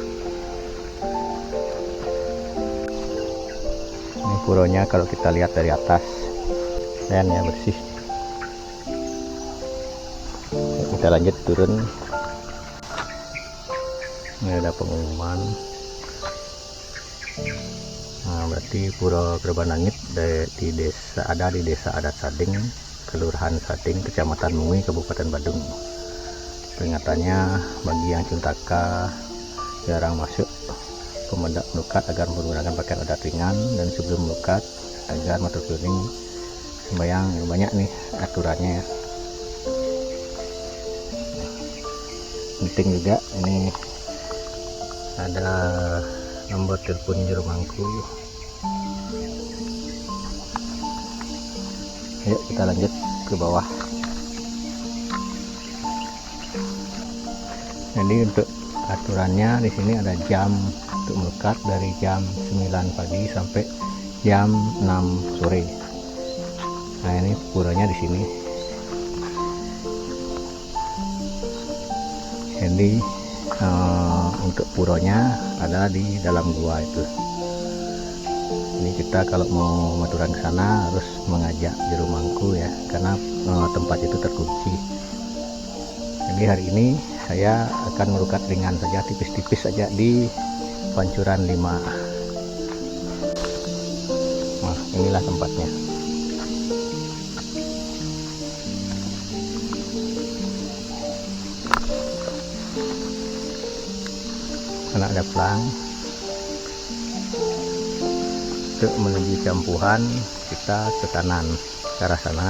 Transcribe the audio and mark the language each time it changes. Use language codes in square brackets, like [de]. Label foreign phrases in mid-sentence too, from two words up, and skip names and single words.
[id] Ini puranya kalau kita lihat dari atas, dan ya bersih. Kita lanjut turun. Ini ada pengumuman. Nah, berarti Pura Kereban Langit di desa Adat Sading, Kelurahan Sading, Kecamatan Mengui, Kabupaten Badung. Peringatannya bagi yang cuntaka jarang masuk melukat agar menggunakan pakaian adat ringan, dan sebelum melukat agar matur kuning sembahyang. Banyak nih aturannya ya. Penting juga ini ada nomor telepon jero mangku. Yuk kita lanjut ke bawah. Jadi untuk aturannya di sini ada jam untuk melukat dari jam 9 pagi sampai jam 6 sore. Nah ini puranya di sini. Jadi untuk puronya ada di dalam gua itu. Ini kita kalau mau maturan ke sana harus mengajak jero mangku ya, karena tempat itu terkunci. Jadi hari ini saya akan melukat ringan saja, tipis-tipis saja di pancuran 5. Nah inilah tempatnya. Karena ada pelang untuk menuju campuhan, kita ke kanan ke arah sana.